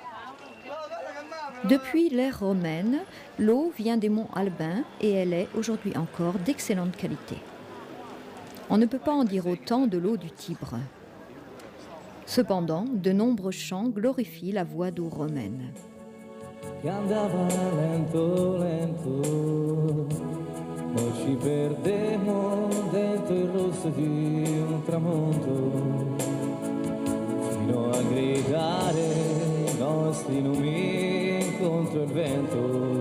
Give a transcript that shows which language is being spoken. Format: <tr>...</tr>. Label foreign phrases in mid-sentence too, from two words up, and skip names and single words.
<fr>Depuis l'ère romaine, l'eau vient des monts Albins et elle est aujourd'hui encore d'excellente qualité. On ne peut pas en dire autant de l'eau du Tibre. Cependant, de nombreux chants glorifient la voie d'eau romaine.</fr> <it>Che andava lento, lento, noi ci perdemmo dentro il rosso di un tramonto, fino a gridare i nostri nomi contro il vento.</it>